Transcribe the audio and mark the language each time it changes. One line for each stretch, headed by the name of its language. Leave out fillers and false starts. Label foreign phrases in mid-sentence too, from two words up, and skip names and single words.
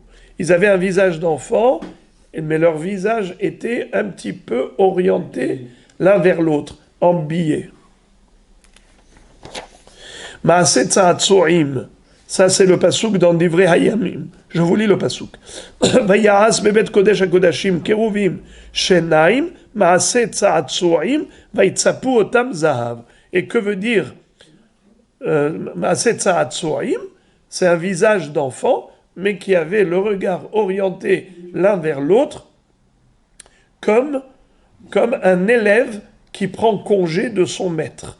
French: Ils avaient un visage d'enfant, mais leur visage était un petit peu orienté l'un vers l'autre, en biais.
Hebrew: מעשה צעצעים.
French: Ça, c'est le pasouk dans Divrei Hayamim. Je vous lis le pasouk.
Hebrew: ויעש בבית קדש הקדשים כרובים שנים מעשה צעצעים ויצפו אתם זהב.
French: Et que veut dire
Hebrew: מעשה צעצעים?
French: C'est un visage d'enfant, mais qui avait le regard orienté l'un vers l'autre, comme un élève qui prend congé de son maître.